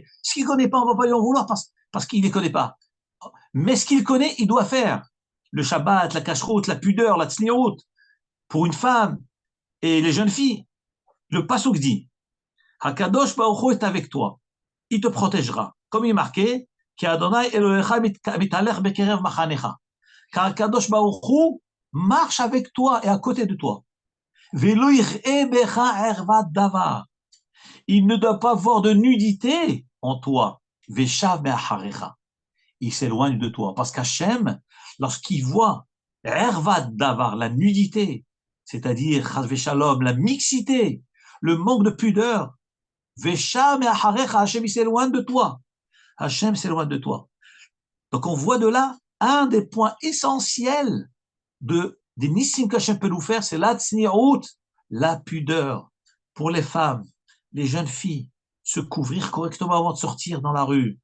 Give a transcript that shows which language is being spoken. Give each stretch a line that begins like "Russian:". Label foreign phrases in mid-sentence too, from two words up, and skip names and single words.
French: Ce qu'il connaît pas, on va pas lui en vouloir parce qu'il les connaît pas. Mais ce qu'il connaît, il doit faire. Le Shabbat, la kashrut, la pudeur, la tzniut, pour une femme et les jeunes filles. Le pasuk dit, Hakadosh Baruch Hu est avec toi. Il te protégera. Comme il est marqué,
Hebrew: כי ה' אלהיך מתהלך בקרב מחנך.
French: Car Hakadosh Baruch Hu marche avec toi et à côté de toi.
Hebrew: ולא יראה בך ערות דבר.
French: Il ne doit pas voir de nudité en toi.
Hebrew: ושב מאחריך.
French: Il s'éloigne de toi. Parce qu'Hachem, lorsqu'il voit
Hebrew: ערות דבר,
French: la nudité, c'est-à-dire
Hebrew: חס ושלום,
French: la mixité, le manque de pudeur,
Hebrew: ושב מאחריך,
French: Hachem, il s'éloigne de toi. Hachem s'éloigne de toi. Donc on voit de là un des points essentiels des nissim qu'Hachem peut nous faire, c'est la tzniut, la pudeur pour les femmes, les jeunes filles, se couvrir correctement avant de sortir dans la rue.